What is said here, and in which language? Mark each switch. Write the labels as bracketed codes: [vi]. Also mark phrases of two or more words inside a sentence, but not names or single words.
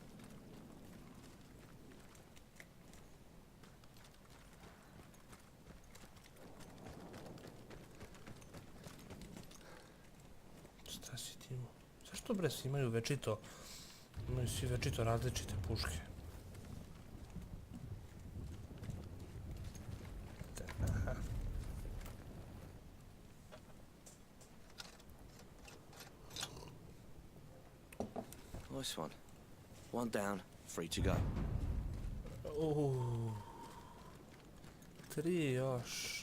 [sr] Šta si ti imao? Zašto bre svi imaju večito? Imaju svi večito različite puške. Aha. [en] Nice one. One down, free to go. [sr] Tri još.